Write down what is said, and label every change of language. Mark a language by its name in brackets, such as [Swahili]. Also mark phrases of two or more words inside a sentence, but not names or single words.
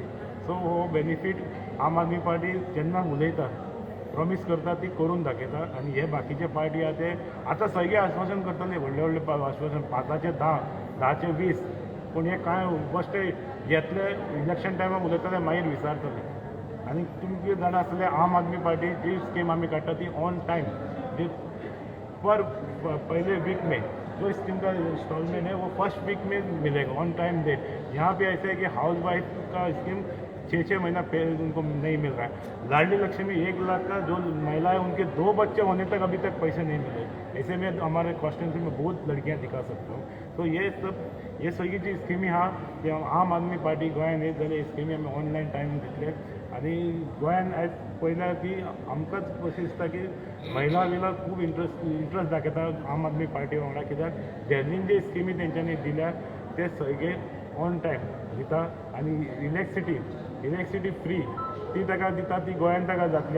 [Konkani] सो हो बेनिफीट आम आदमी पार्टी जेन्ना उलयता प्रॉमीस करता ती करून दाखयता आनी हे बाकीचे पार्टी आहा ते आतां सगळे आश्वासन करतले व्हडले व्हडले आश्वासन 5चे 10, 10चे 20 पूण हे कांय बेश्टे येतले इलेक्शन टायमार उलयतले मागीर विचारतले. आनी तुमचे जाणा आसतले आम आदमी पार्टी जी स्कीम आमी काडटा ती [English] on time [Hindi] जी पर पहले वीक में जो स्कीम का इंस्टॉलमेंट है वो [English] first week [Hindi] में मिलेगा [English] on time date. [Hindi] यहाँ पे ऐसे है कि हाउस वाइफ का स्कीम 6-6 महीना पहले उनको नहीं मिल रहा है. लाडली लक्ष्मी 1 लाख का जो महिला है उनके 2 बच्चे होने तक अभी तक पैसे नहीं मिले. ऐसे में हमारे कॉन्स्टिट्यूंसी में बहुत लड़कियाँ दिखा सकता हूँ. [Konkani] तो ये सगळी जी स्किमी आहा ते आम आदमी पार्टी गोंयान येत जाल्यार स्किमी आमी [English] online time [Konkani] दितले आनी गोंयान आयज पळयल्यार की आमकांच अशें दिसता की महिला बिला खूब इंट्रस्ट दाखयता आम आदमी पार्टी वांगडा. कित्याक दिल्लीन जे स्किमी तेंच्यांनी दिल्या ते सगळे ऑन टायम दिता आनी इलेक्ट्रिसिटी फ्री ती ताका दिता ती गोंयान ताका जातली.